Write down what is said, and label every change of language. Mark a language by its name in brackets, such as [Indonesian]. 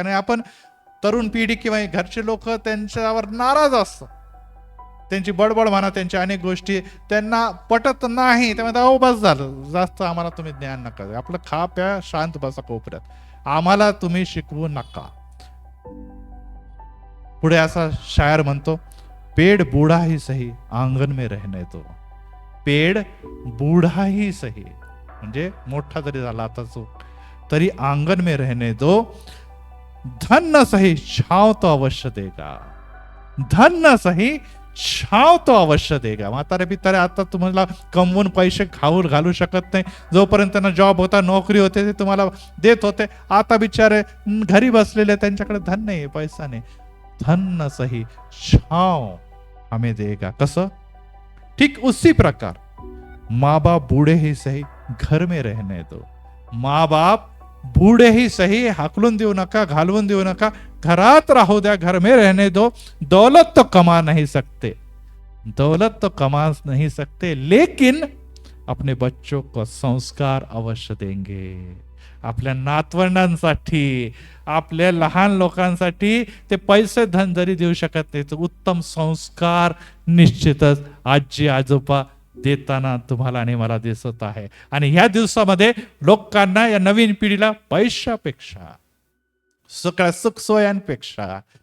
[Marathi] आणि आपण तरुण पिढी किंवा घरचे लोक त्यांच्यावर नाराज असतात. त्यांची बडबड म्हणा, त्यांच्या अनेक गोष्टी त्यांना पटत नाही. ते म्हणतात अहो बस झालं, जास्त आम्हाला तुम्ही ज्ञान नका, आपलं खा प्या, शांत बसा कोपऱ्यात, आम्हाला तुम्ही शिकवू नका. पुढे असा शायर म्हणतो, [Hindi] पेड़ बूढ़ा ही सही आंगन में रहने दो, पेड़ बूढ़ा ही सही, [Marathi] म्हणजे मोठा जरी झाला आता तरी [Hindi] आंगन में रहने दो, धन न सही छाव तो अवश्य देगा, धन न सही छाव तो अवश्य देगा. [Marathi] म्हातारे बितारे आता तुम्हाला कमवून पैसे घालू शकत नाही. जोपर्यंत त्यांना जॉब होता, नोकरी होते, ते तुम्हाला देत होते. आता बिचारे घरी बसलेले, त्यांच्याकडे धन नाही, पैसा नाही. [Hindi] धन न सही छाव हमें देगा. [Marathi] कसं? [Hindi] ठीक उसी प्रकार माँ बाप बूढ़े ही सही घर में रहने दो, माँ बाप बूढ़े ही सही, [Marathi] हाकलून देऊ नका, घालवून देऊ नका, घरात राहू द्या, [Hindi] घर में रहने दो. दौलत तो कमा नहीं सकते, दौलत तो कमा नहीं सकते, लेकिन अपने बच्चों को संस्कार अवश्य देंगे. [Marathi] आपल्या नातवंडांसाठी, आपल्या लहान लोकांसाठी ते पैसे धन जरी देऊ शकत नाही, तर उत्तम संस्कार निश्चितच आजी आजोबा देताना तुम्हाला आणि मला दिसत आहे. आणि ह्या दिवसामध्ये लोकांना, या नवीन पिढीला पैशापेक्षा, सगळ्या सुखसोयांपेक्षा